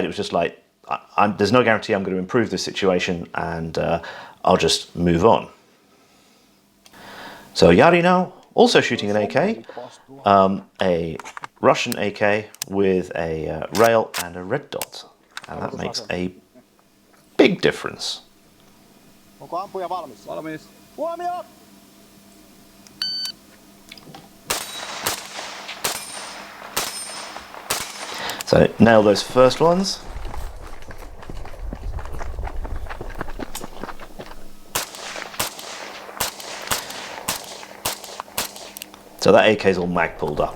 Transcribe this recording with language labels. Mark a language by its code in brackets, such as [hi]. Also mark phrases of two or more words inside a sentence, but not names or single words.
[en] It was just like, there's no guarantee I'm going to improve this situation, and I'll just move on. So Jari now Also shooting an AK, a Russian AK with a rail and a red dot. And that makes a big difference. [fi] Onko ampuja valmis? Valmis. Huomio! [en] So nail those first ones. So that AK is all mag pulled up.